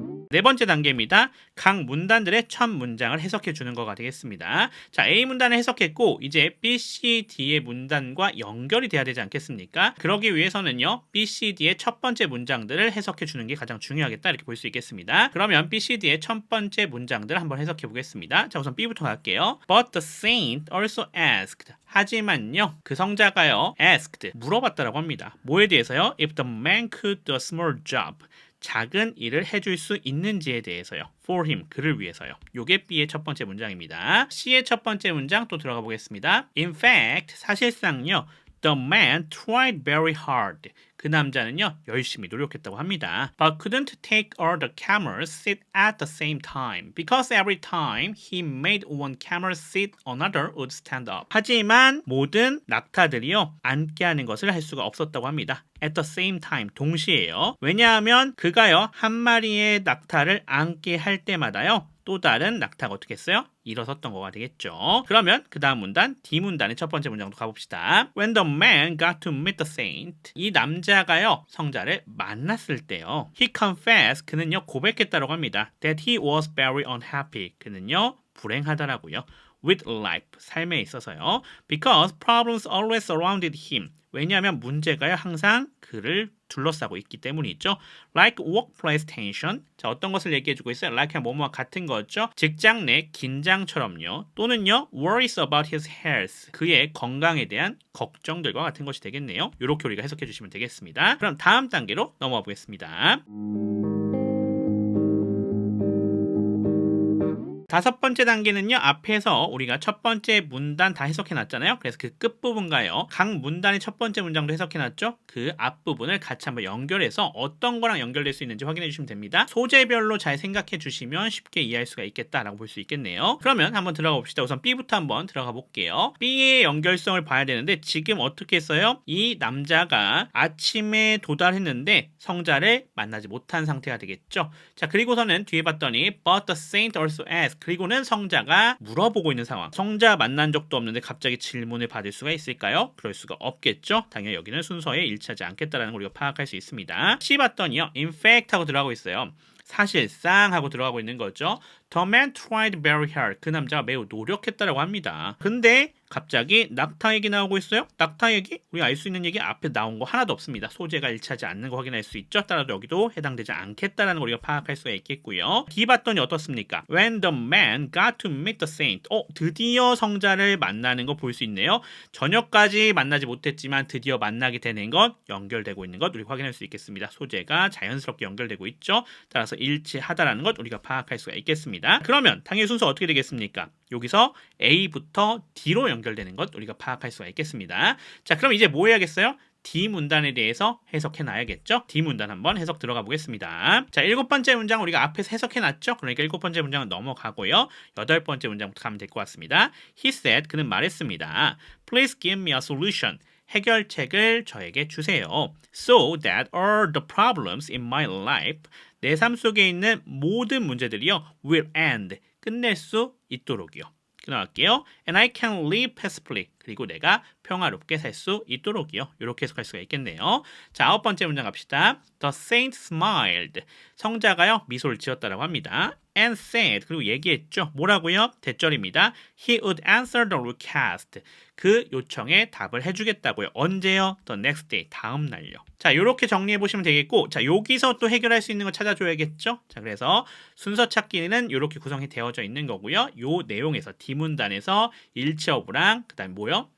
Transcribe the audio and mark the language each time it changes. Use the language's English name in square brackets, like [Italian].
[Korean] 네 번째 단계입니다. 각 문단들의 첫 문장을 해석해 주는 거가 되겠습니다. 자, A 문단을 해석했고 이제 B, C, D의 문단과 연결이 돼야 되지 않겠습니까? 그러기 위해서는요. B, C, D의 첫 번째 문장들을 해석해 주는 게 가장 중요하겠다 이렇게 볼 수 있겠습니다. 그러면 B, C, D의 첫 번째 문장들을 한번 해석해 보겠습니다. 자, 우선 B부터 갈게요. [English] But the saint also asked. [Korean] 하지만요. 그 성자가요. asked. 물어봤다라고 합니다. 뭐에 대해서요? [English] If the man could do a small job. [Korean] 작은 일을 해줄 수 있는지에 대해서요. [English] For him, [Korean] 그를 위해서요. 요게 B의 첫 번째 문장입니다. C의 첫 번째 문장 또 들어가 보겠습니다. [English] In fact, [Korean] 사실상요. [English] The man tried very hard. [Korean] 그 남자는요, 열심히 노력했다고 합니다. [English] But couldn't take all the camels sit at the same time. Because every time he made one camel sit, another would stand up. [Korean] 하지만 모든 낙타들이요, 앉게 하는 것을 할 수가 없었다고 합니다. [English] At the same time, [Korean] 동시에요. 왜냐하면 그가요, 한 마리의 낙타를 앉게 할 때마다요, 또 다른 낙타가 어떻게 했어요? 일어섰던 거가 되겠죠. 그러면 그 다음 문단, D 문단의 첫 번째 문장도 가봅시다. [English] When the man got to meet the saint. [Korean] 이 남자가요, 성자를 만났을 때요. [English] He confessed. [Korean] 그는요, 고백했다고 합니다. [English] That he was very unhappy. [Korean] 그는요, 불행하더라고요. [English] With life. [Korean] 삶에 있어서요. [English] Because problems always surrounded him. [Korean] 왜냐하면 문제가요, 항상 그를 둘러싸고 있기 때문이죠. [English] Like workplace tension. [Korean] 자, 어떤 것을 얘기해주고 있어요? Like 뭐뭐와 같은 거죠. 직장 내 긴장처럼요. 또는요, [English] worries about his health. [Korean] 그의 건강에 대한 걱정들과 같은 것이 되겠네요. 이렇게 우리가 해석해 주시면 되겠습니다. 그럼 다음 단계로 넘어가 보겠습니다. 다섯 번째 단계는요. 앞에서 우리가 첫 번째 문단 다 해석해 놨잖아요. 그래서 그 끝부분과요. 각 문단의 첫 번째 문장도 해석해 놨죠. 그 앞부분을 같이 한번 연결해서 어떤 거랑 연결될 수 있는지 확인해 주시면 됩니다. 소재별로 잘 생각해 주시면 쉽게 이해할 수가 있겠다라고 볼 수 있겠네요. 그러면 한번 들어가 봅시다. 우선 B부터 한번 들어가 볼게요. B의 연결성을 봐야 되는데 지금 어떻게 했어요? 이 남자가 아침에 도달했는데 성자를 만나지 못한 상태가 되겠죠. 자, 그리고서는 뒤에 봤더니 [English] But the saint also asked. [Korean] 그리고는 성자가 물어보고 있는 상황. 성자 만난 적도 없는데 갑자기 질문을 받을 수가 있을까요? 그럴 수가 없겠죠. 당연히 여기는 순서에 일치하지 않겠다라는 걸 우리가 파악할 수 있습니다. C 봤더니요. [English] In fact [Korean] 하고 들어가고 있어요. 사실상 하고 들어가고 있는 거죠. [English] The man tried very hard. [Korean] 그 남자가 매우 노력했다라고 합니다. 근데 갑자기 낙타 얘기 나오고 있어요. 낙타 얘기? 우리가 알 수 있는 얘기 앞에 나온 거 하나도 없습니다. 소재가 일치하지 않는 거 확인할 수 있죠. 따라서 여기도 해당되지 않겠다라는 걸 우리가 파악할 수가 있겠고요. D 봤더니 어떻습니까? [English] When the man got to meet the saint. [Korean] 드디어 성자를 만나는 거 볼 수 있네요. 저녁까지 만나지 못했지만 드디어 만나게 되는 것, 연결되고 있는 것 우리 확인할 수 있겠습니다. 소재가 자연스럽게 연결되고 있죠. 따라서 일치하다라는 것 우리가 파악할 수가 있겠습니다. 그러면 당연히 순서 어떻게 되겠습니까? 여기서 A부터 D로 연결되는 것 우리가 파악할 수가 있겠습니다. 자, 그럼 이제 뭐 해야겠어요? D 문단에 대해서 해석해 놔야겠죠? D 문단 한번 해석 들어가 보겠습니다. 자, 일곱 번째 문장 우리가 앞에서 해석해 놨죠? 그러니까 일곱 번째 문장은 넘어가고요. 여덟 번째 문장부터 가면 될 것 같습니다. [English] He said, [Korean] 그는 말했습니다. [English] Please give me a solution. [Korean] 해결책을 저에게 주세요. [English] So that all the problems in my life, [Korean] 내 삶 속에 있는 모든 문제들이요, [English] will end, [Korean] 끝낼 수 있도록이요. 나갈게요. [English] And I can live peacefully. [Korean] 그리고 내가 평화롭게 살 수 있도록이요. 이렇게 해석할 수가 있겠네요. 자, 아홉 번째 문장 갑시다. [English] The saint smiled. [Korean] 성자가요, 미소를 지었다라고 합니다. [English] And said. [Korean] 그리고 얘기했죠. 뭐라고요? 대절입니다. [English] He would answer the request. [Korean] 그 요청에 답을 해주겠다고요. 언제요? [English] The next day. [Korean] 다음 날요. 자, 이렇게 정리해 보시면 되겠고, 자, 여기서 또 해결할 수 있는 거 찾아줘야겠죠? 자, 그래서 순서 찾기는 이렇게 구성이 되어져 있는 거고요. 요 내용에서 D문단에서 일치어부랑 그다음 뭐요?